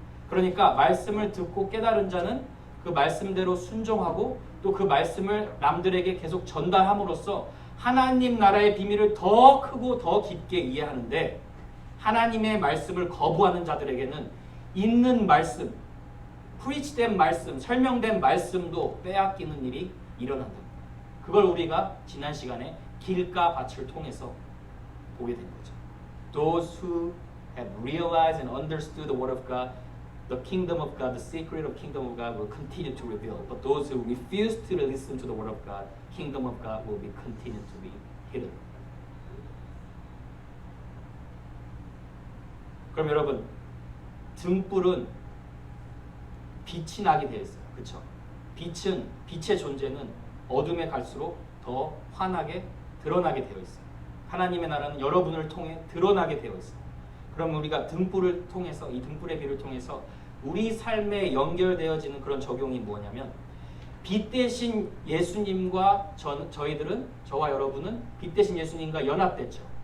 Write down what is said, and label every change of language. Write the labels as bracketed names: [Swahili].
[Korean] 그러니까 말씀을 듣고 깨달은 자는 그 말씀대로 순종하고 또 그 말씀을 남들에게 계속 전달함으로써 하나님 나라의 비밀을 더 크고 더 깊게 이해하는데, 하나님의 말씀을 거부하는 자들에게는 있는 말씀, 프리치된 말씀, 설명된 말씀도 빼앗기는 일이 일어난다. 그걸 우리가 지난 시간에 길가 밭을 통해서 보게 된 거죠. [English] Those who have realized and understood the word of God, the kingdom of God, the secret of kingdom of God will continue to reveal. But those who refuse to listen to the word of God, kingdom of God will be continue to be hidden. [Korean] 그럼 여러분, 등불은 빛이 나게 되어 있어요. 그렇죠? 빛의 존재는 어둠에 갈수록 더 환하게 드러나게 되어 있어요. 하나님의 나라는 여러분을 통해 드러나게 되어 있어요. 그럼 우리가 등불을 통해서, 이 등불의 빛을 통해서 우리 삶에 연결되어지는 그런 적용이 뭐냐면, 빛 대신 예수님과 저와 여러분은 빛 대신 예수님과 연합됐죠.